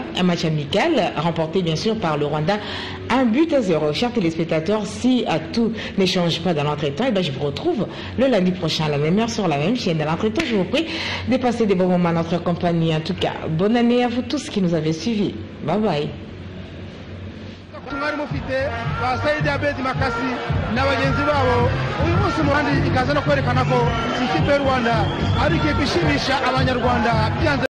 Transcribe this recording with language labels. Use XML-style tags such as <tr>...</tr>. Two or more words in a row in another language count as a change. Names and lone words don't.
<fr>Un match amical remporté bien sûr par le Rwanda. 1-0. Chers téléspectateurs, si tout ne change pas dans l'entretemps, et bien je vous retrouve le lundi prochain à la même heure sur la même chaîne. Dans l'entretemps, je vous prie de passer des bons moments à notre compagnie. En tout cas, bonne année à vous tous qui nous avez suivis.</fr> <en>Bye bye.</en> <rw>mwari mufite ba Saidi Abedi Makasi n'abagenzi babo uyu munsi murandi ikaza no kwerekana ko ikipe y'u Rwanda ari ikipe ishimisha abanyarwanda byanze</rw>